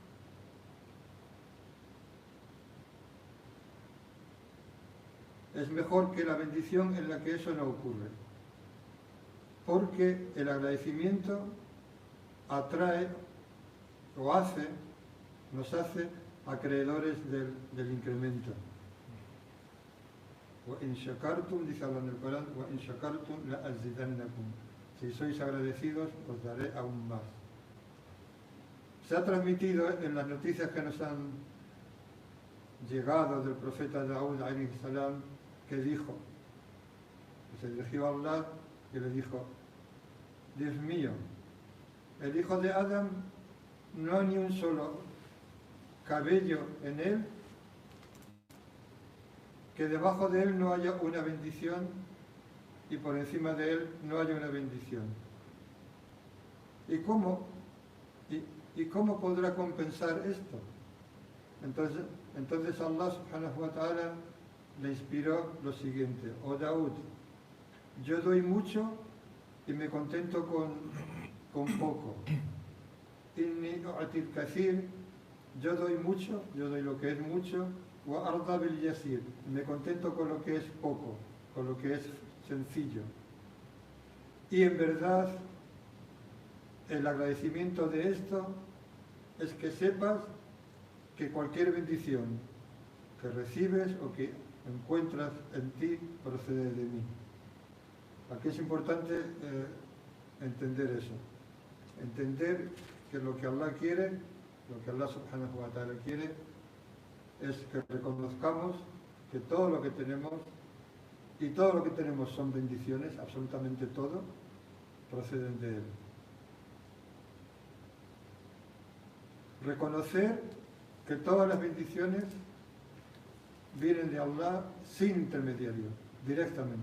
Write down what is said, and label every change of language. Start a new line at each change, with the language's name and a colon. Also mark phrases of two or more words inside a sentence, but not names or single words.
Spanish: que la bendición en la que eso no ocurre, porque el agradecimiento atrae o nos hace acreedores del incremento.
Arabic: وَإِن شَكَرْتُمْ,
Spanish: dice Allah en el Corán,
Arabic: وَإِن شَكَرْتُمْ لَأَزِدَنَّكُمْ,
Spanish: si sois agradecidos os daré aún más. Se ha transmitido en las noticias que nos han llegado del profeta Daud
Arabic: عليه السلام,
Spanish: que dijo, que se dirigió a Allah y le dijo: Dios mío, el hijo de Adam no hay ni un solo cabello en él que debajo de él no haya una bendición y por encima de él no haya una bendición. ¿Y cómo podrá compensar esto? Entonces Allah
Arabic: سبحانه وتعالى
Spanish: le inspiró lo siguiente: oh Daud, yo doy mucho y me contento con poco.
Arabic: إني أعطي كثير,
Spanish: yo doy mucho, yo doy lo que es mucho.
Arabic: وأرضى باليسير,
Spanish: me contento con lo que es poco, con lo que es sencillo. Y en verdad, el agradecimiento de esto es que sepas que cualquier bendición que recibes o que encuentras en ti procede de mí. Aquí es importante entender eso. Entender que lo que Allah quiere, lo que Allah
Arabic: سبحانه وتعالى
Spanish: quiere, es que reconozcamos que todo lo que tenemos, y todo lo que tenemos son bendiciones, absolutamente todo, proceden de Él. Reconocer que todas las bendiciones vienen de Allah sin intermediario, directamente.